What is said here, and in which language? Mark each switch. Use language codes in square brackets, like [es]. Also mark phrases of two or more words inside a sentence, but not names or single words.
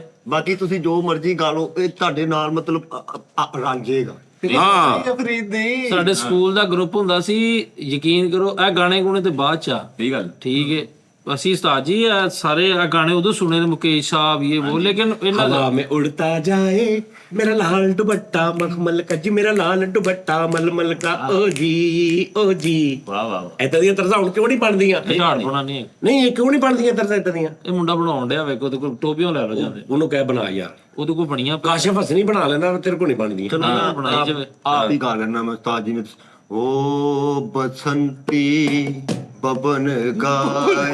[pa] ਬਾਕੀ ਤੁਸੀਂ ਜੋ ਮਰਜ਼ੀ ਗਾ ਲਓ ਇਹ ਤੁਹਾਡੇ ਨਾਲ ਮਤਲਬ ਰਲ ਜਾਏਗਾ ਹਾਂ ਫਰੀਦ ਦੀ ਸਾਡੇ ਸਕੂਲ ਦਾ ਗਰੁੱਪ ਹੁੰਦਾ ਸੀ ਯਕੀਨ ਕਰੋ ਇਹ ਗਾਣੇ ਗੁਣੇ ਤੇ ਬਾਅਦ ਚ ਆ ਸਹੀ ਗੱਲ ਠੀਕ ਹੈ ਅਸੀਂ ਉਸਤਾਦ ਜੀ ਇਹ ਸਾਰੇ ਇਹ ਗਾਣੇ ਉਦੋਂ ਸੁਣੇ ਨੇ ਮੁਕੇਸ਼ ਸਾਹਿਬ ਇਹ ਉਹ ਲੇਕਿਨ ਇਹਨਾਂ ਦਾ [hi] हवा में उड़ता जाए मेरा लाल दुपट्टा मखमल का जी मेरा लाल दुपट्टा मलमल का ओ जी [pa] ਵਾਹ ਵਾਹ ਇਦਾਂ ਦੀਆਂ ਤਰਜ਼ਾਂ ਹੁਣ ਕਿਉਂ ਨਹੀਂ ਬਣਦੀਆਂ ਝਾੜ ਬਣਾ ਨਹੀਂ ਹੈ। ਨਹੀਂ ਇਹ ਕਿਉਂ ਨਹੀਂ ਬਣਦੀਆਂ ਤਰਜ਼ਾਂ ਇਦਾਂ ਦੀਆਂ ਇਹ ਮੁੰਡਾ ਬਣਾਉਣ ਡਿਆ ਵੇਖੋ ਤੇ ਕੋਈ ਟੋਪੀਆਂ ਲੈ ਲੋ ਜਾਂਦੇ ਉਹਨੂੰ ਕਹਿ ਬਣਾ ਯਾਰ ਉਹਦੇ ਕੋਲ ਬਣੀਆਂ ਕਾਸ਼ਫ ਹਸਨੀ ਬਣਾ ਲੈਂਦਾ ਤੇਰੇ ਕੋਲ ਨਹੀਂ ਬਣਦੀਆਂ ਬਣਾਈ ਜਾਵੇ ਆਪ ਹੀ ਗਾ ਲੈਣਾ ਮੈਂ ਉਸਤਾਦ ਜੀ ਨੇ ਓ ਬਸੰਤੀ ਬਬਨ ਗਾਏ